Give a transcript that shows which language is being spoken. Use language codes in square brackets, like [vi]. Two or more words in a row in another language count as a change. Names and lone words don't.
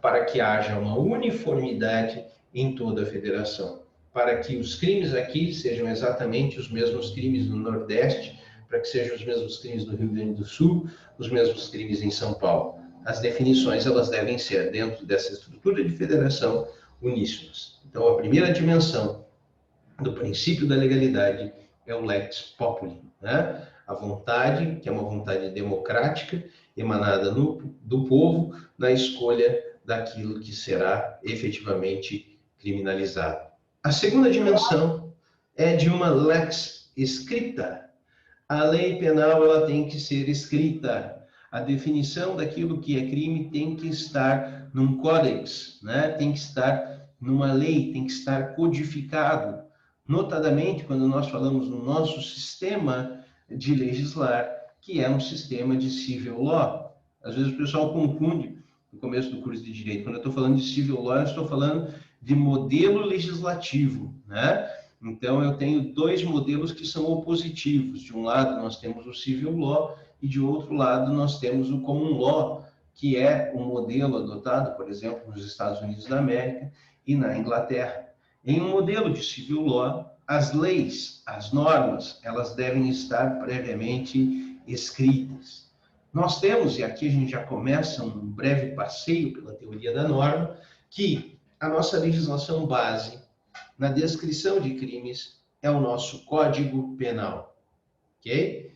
[pt] Para que haja uma uniformidade em toda a federação, para que os crimes aqui sejam exatamente os mesmos crimes no Nordeste, para que sejam os mesmos crimes no Rio Grande do Sul, os mesmos crimes em São Paulo. As definições, elas devem ser, dentro dessa estrutura de federação, uníssonas. Então, a primeira dimensão do princípio da legalidade é o [la] lex populi, [pt] né? A vontade, que é uma vontade democrática, emanada do povo, na escolha daquilo que será efetivamente criminalizado. A segunda dimensão é de uma [la] lex scripta. [pt] A lei penal, ela tem que ser escrita. A definição daquilo que é crime tem que estar num códex, né? Tem que estar numa lei, tem que estar codificado. Notadamente, quando nós falamos no nosso sistema de legislar, que é um sistema de [en] civil law. [pt] Às vezes o pessoal confunde, no começo do curso de Direito, quando eu estou falando de [en] civil law, [pt] eu estou falando de modelo legislativo, né? Então, eu tenho dois modelos que são opositivos. De um lado, nós temos o [en] civil law [pt] e, de outro lado, nós temos o [en] common law, [pt] que é um modelo adotado, por exemplo, nos Estados Unidos da América e na Inglaterra. Em um modelo de [en] civil law, [pt] as leis, as normas, elas devem estar previamente escritas. Nós temos, e aqui a gente já começa um breve passeio pela teoria da norma, que a nossa legislação base na descrição de crimes é o nosso Código Penal, ok?